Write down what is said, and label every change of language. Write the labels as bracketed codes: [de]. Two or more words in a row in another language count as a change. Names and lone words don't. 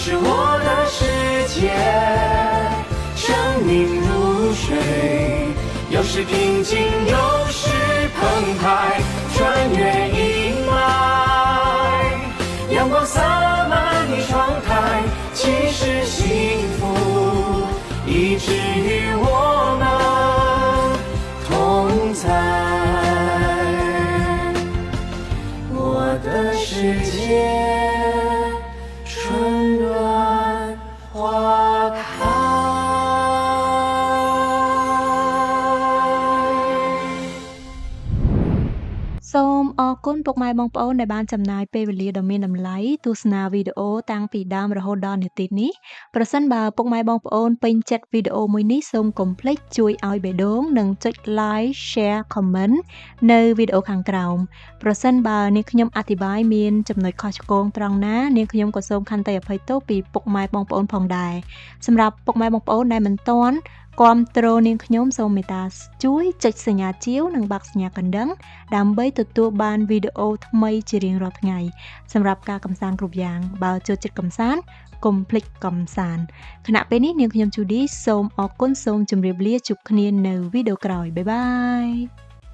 [zh] 我的世界，生命如水，有时平静，有时澎湃，穿越阴霾，阳光洒满你窗台，其实幸福一直与我们同在。我的世界，春暖花开。 [km] សូមអរគុណពុកម៉ែបងប្អូនដែលបានចំណាយពេលវេលាដ៏មានតម្លៃទស្សនាវីដេអូតាំងពីដើមរហូតដល់នាទីនេះប្រសិនបើពុកម៉ែបងប្អូន ពេញចិត្តវីដេអូមួយនេះសូមកុំភ្លេចជួយឲ្យបេះដូងនិងចុច [en] like share comment [km] នៅវីដេអូខាងក្រោមប្រសិន បើនាងខ្ញុំអធិប្បាយមានចំណុចខុសឆ្គងត្រង់ណានាងខ្ញុំក៏សូមខន្តីអភ័យទោសពីពុកម៉ែបងប្អូនផងដែរសម្រាប់ពុកម៉ែបងប្អូនដែលមិនទាន់គាំទ្រនាងខ្ញុំសូមមេត្តាជួយចុចសញ្ញាជាវនិងបាក់សញ្ញាកណ្ដឹងដើម្បីទទួលបានវីដេអូថ្មីជារៀងរាល់ថ្ងៃសម្រាប់ការកម្សាន្តគ្រប់យ៉ាងបើចូលចិត្តកម្សាន្តកុំភ្លេចកម្សាន្តខណៈពេលនេះនាងខ្ញុំជូឌីសូមអរគុណសូមជម្រាបលាជួបគ្នានៅវីដេអូក្រោយ [en] bye bye